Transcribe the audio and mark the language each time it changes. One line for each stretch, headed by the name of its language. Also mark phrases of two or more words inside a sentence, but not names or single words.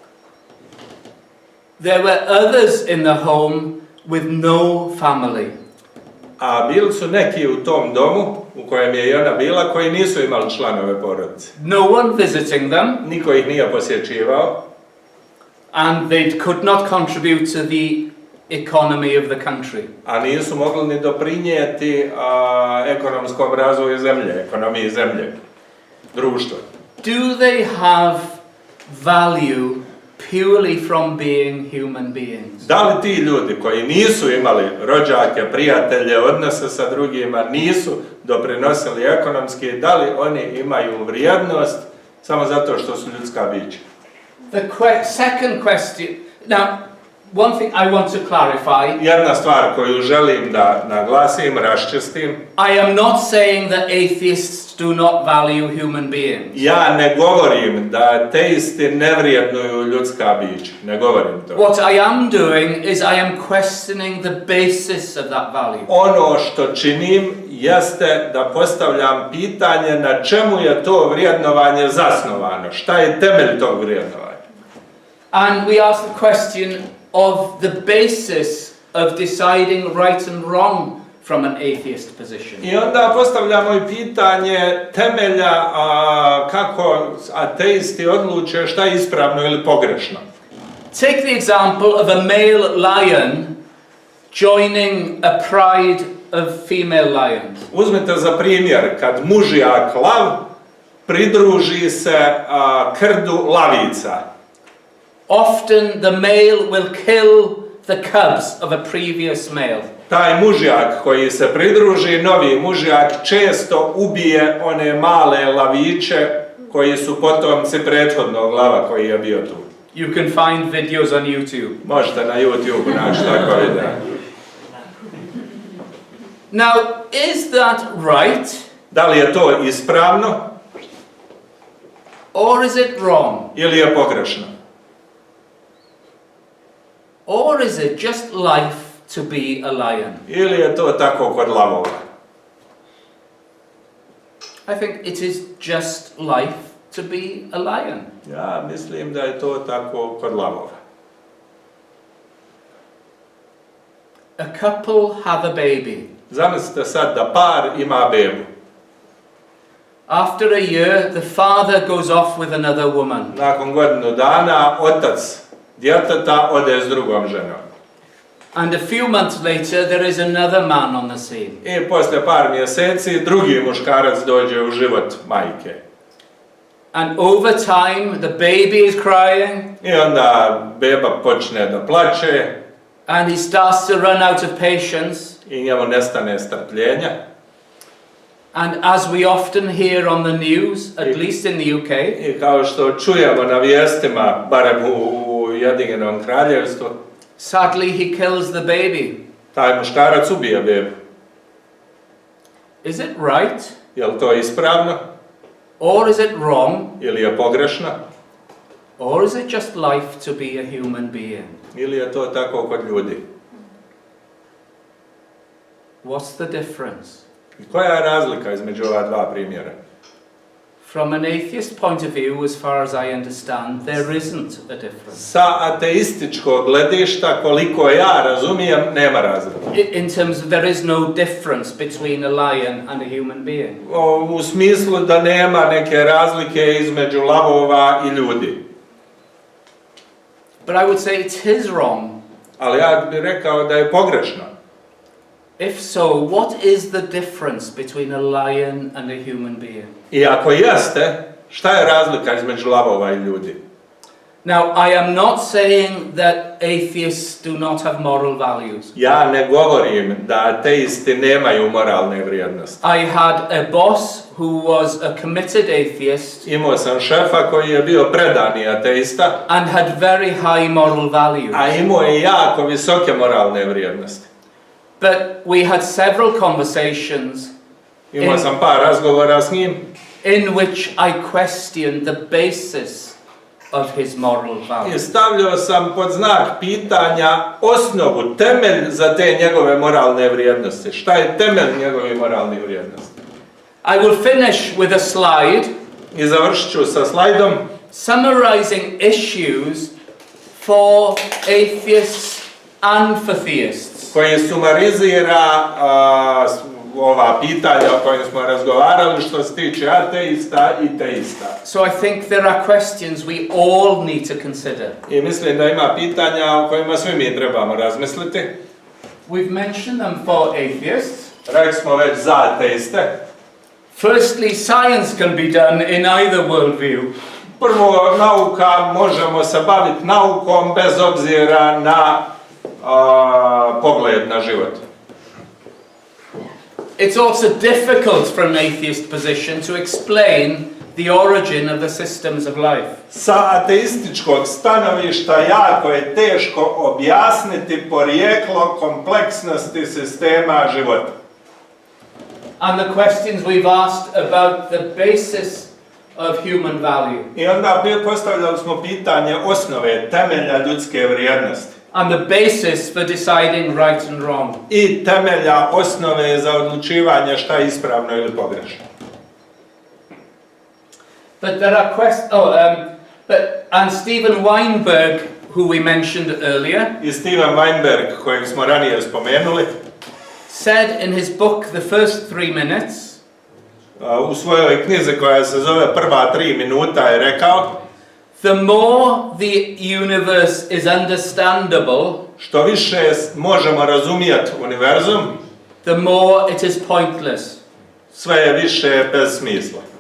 English: There were others in the home with no family.
Bosnian: A bili su neki u tom domu u kojem je i ona bila koji nisu imali članove porodice.
English: No one visiting them,
Bosnian: Niko ih nije posjećivao.
English: and they could not contribute to the economy of the country.
Bosnian: A nisu mogli ni doprinijeti ekonomskom razvoju zemlje, ekonomiji zemlje, društva.
English: Do they have value purely from being human beings?
Bosnian: Da li ti ljudi koji nisu imali rođake, prijatelje, odnose sa drugima, nisu doprinosili ekonomski, da li oni imaju vrijednost samo zato što su ljudska bića?
English: The second question, now, one thing I want to clarify.
Bosnian: Jedna stvar koju želim da naglasim, raščistim.
English: I am not saying that atheists do not value human beings.
Bosnian: Ja ne govorim da ateisti ne vrijednuju ljudska bića. Ne govorim to.
English: What I am doing is I am questioning the basis of that value.
Bosnian: Ono što činim jeste da postavljam pitanje na čemu je to vrijednovanje zasnovano. Šta je temelj tog vrijednovanja?
English: And we ask the question of the basis of deciding right and wrong from an atheist position.
Bosnian: I onda postavljamo i pitanje temelja kako ateisti odluče šta je ispravno ili pogrešno.
English: Take the example of a male lion joining a pride of female lions.
Bosnian: Uzmite za primjer kad mužjak lav pridruži se krdu lavica.
English: Often the male will kill the cubs of a previous male.
Bosnian: Taj mužjak koji se pridruži, novi mužjak, često ubije one male laviće koji su potomci prethodnog lava koji je bio tu.
English: You can find videos on YouTube.
Bosnian: Možete na YouTube naći tako video.
English: Now, is that right?
Bosnian: Da li je to ispravno
English: Or is it wrong?
Bosnian: ili je pogrešno?
English: Or is it just life to be a lion?
Bosnian: Ili je to tako kod lavova?
English: I think it is just life to be a lion.
Bosnian: Ja mislim da je to tako kod lavova.
English: A couple have a baby.
Bosnian: Zamislite sad da par ima bebu.
English: After a year, the father goes off with another woman.
Bosnian: Nakon godinu dana otac djeteta ode s drugom ženom.
English: And a few months later, there is another man on the scene.
Bosnian: I poslije par mjeseci drugi muškarac dođe u život majke.
English: And over time, the baby is crying.
Bosnian: I onda beba počne da plače.
English: And he starts to run out of patience.
Bosnian: I njemu nestane strpljenja.
English: And as we often hear on the news, at least in the UK,
Bosnian: I kao što čujemo na vijestima, barem u Ujedinjenom Kraljevstvu,
English: sadly he kills the baby.
Bosnian: taj muškarac ubije bebu.
English: Is it right?
Bosnian: Je li to ispravno?
English: Or is it wrong?
Bosnian: Ili je pogrešno?
English: Or is it just life to be a human being?
Bosnian: Ili je to tako kod ljudi?
English: What's the difference?
Bosnian: I koja je razlika između ova dva primjera?
English: From an atheist point of view, as far as I understand, there isn't a difference.
Bosnian: Sa ateističkog gledišta, koliko ja razumijem, nema razlike.
English: In terms of there is no difference between a lion and a human being.
Bosnian: U smislu da nema neke razlike između lavova i ljudi.
English: But I would say it is wrong.
Bosnian: Ali ja bih rekao da je pogrešno.
English: If so, what is the difference between a lion and a human being?
Bosnian: I ako jeste, šta je razlika između lavova i ljudi?
English: Now, I am not saying that atheists do not have moral values.
Bosnian: Ja ne govorim da ateisti nemaju moralne vrijednosti.
English: I had a boss who was a committed atheist
Bosnian: Imao sam šefa koji je bio predani ateista,
English: and had very high moral values.
Bosnian: a imao je jako visoke moralne vrijednosti.
English: But we had several conversations
Bosnian: Imao sam par razgovora s njim
English: in which I questioned the basis of his moral
Bosnian: I
English: values.
Bosnian: stavljao sam pod znak pitanja osnovu, temelj za te njegove moralne vrijednosti. Šta je temelj njegove moralne vrijednosti?
English: I will finish with a slide
Bosnian: I završit ću sa slajdom
English: summarizing issues for atheists and for theists.
Bosnian: koji sumarizira ova pitanja o kojima smo razgovarali što se tiče ateista i teista.
English: So I think there are questions we all need to consider.
Bosnian: I mislim da ima pitanja o kojima svi mi trebamo razmisliti.
English: We've mentioned them for atheists.
Bosnian: Rekli smo već za ateiste.
English: Firstly, science can be done in either worldview.
Bosnian: Prvo, nauka, možemo se baviti naukom bez obzira na pogled na život.
English: It's also difficult from an atheist position to explain the origin of the systems of life.
Bosnian: Sa ateističkog stanovišta jako je teško objasniti porijeklo kompleksnosti sistema života.
English: And the questions we've asked about the basis of human value.
Bosnian: I onda postavljali smo pitanje osnove, temelja ljudske vrijednosti.
English: And the basis for deciding right and wrong.
Bosnian: I temelja osnove za odlučivanje šta je ispravno ili pogrešno.
English: But there are and Stephen Weinberg, who we mentioned earlier,
Bosnian: I Steven Weinberg, kojeg smo ranije spomenuli,
English: said in his book The First 3 Minutes,
Bosnian: u svojoj knjizi koja se zove Prva 3 minuta je rekao:
English: the more the universe is understandable,
Bosnian: što više možemo razumjeti univerzum,
English: the more it is pointless.
Bosnian: sve je više bez smisla.